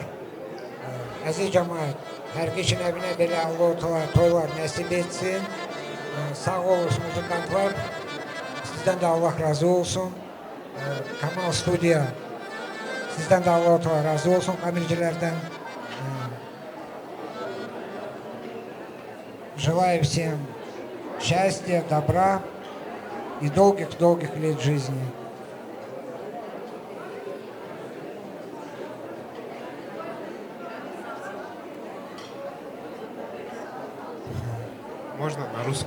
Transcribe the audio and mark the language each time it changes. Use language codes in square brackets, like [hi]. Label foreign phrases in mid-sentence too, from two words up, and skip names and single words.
[tr] Aziz cemaat, herkesin evine böyle Allah-u Teala toylar nasip etsin. Sağ olsun müzikantlar. Sizden de Allah razı olsun. Kamal Stüdyo. Sizden de Allah-u Teala razı olsun kamercilerden. [ru] Желаю всем счастья, добра и долгих-долгих лет жизни. Можно на русском?